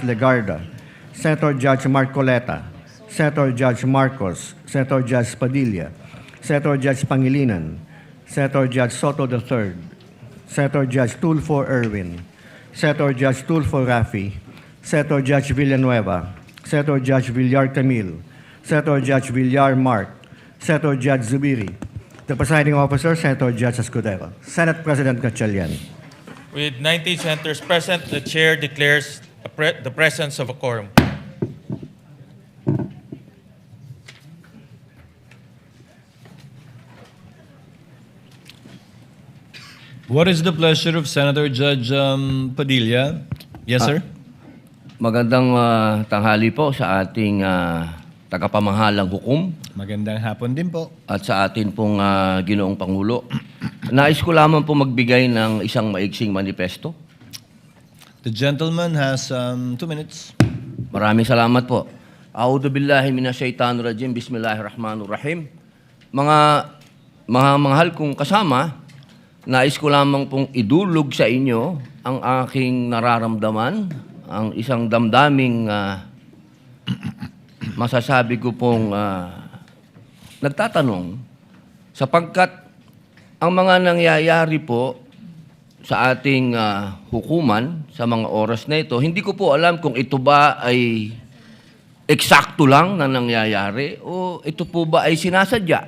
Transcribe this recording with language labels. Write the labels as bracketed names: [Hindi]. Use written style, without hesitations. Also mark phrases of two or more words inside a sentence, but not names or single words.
[English] Legarda, Senator Judge Marcoleta, Senator Judge Marcos, Senator Judge Padilla, Senator Judge Pangilinan, Senator Judge Soto III, Senator Judge Tulfo Erwin, Senator Judge Tulfo Rafi, Senator Judge Villanueva, Senator Judge Villar Camille, Senator Judge Villar Mark, Senator Judge Zubiri, the presiding officer, Senator Judge Escudero, Senate President Gatchalian. With 19 senators present, the chair declares the presence of a quorum. What is the pleasure of Senator Judge Padilla? Yes, sir. [Filipino] Magandang tanghali po sa ating tagapamahalang hukom Magandang hapon din po. at sa atin pong Ginoong Pangulo. Nais ko lamang po magbigay ng isang maiksing manifesto. [English] The gentleman has 2 minutes. [Filipino] Maraming salamat po. [Arabic] أعوذ بالله من الشيطان الرجيم. بسم الله الرحمن الرحيم. [Filipino] Mga mahal kong kasama, nais ko lamang pong idulog sa inyo ang aking nararamdaman, ang isang damdaming masasabi ko pong nagtatanong, sapagkat ang mga nangyayari po sa ating hukuman sa mga oras na ito, hindi ko po alam kung ito ba ay eksakto lang na nangyayari o ito po ba ay sinasadya.